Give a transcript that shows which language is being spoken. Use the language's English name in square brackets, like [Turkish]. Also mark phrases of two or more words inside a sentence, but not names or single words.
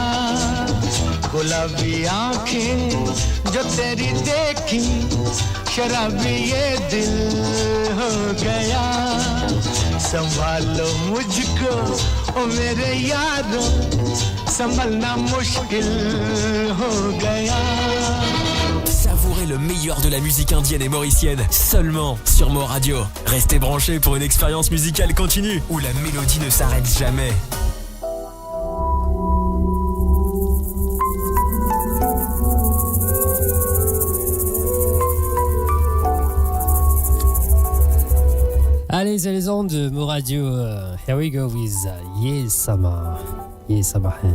[Hindi] गुलाबी आंखें जो तेरी देखी शराबी ये दिल हो गया. संभालो मुझको ओ मेरे यारों संभलना मुश्किल हो गया. [French] Savourez le meilleur de la musique indienne et mauricienne seulement sur Moradio. Restez branchés pour une expérience musicale continue où la mélodie ne s'arrête jamais. Allez, c'est les ondes de Moradio. [English] Here we go with Ye Sama. Ye Sama.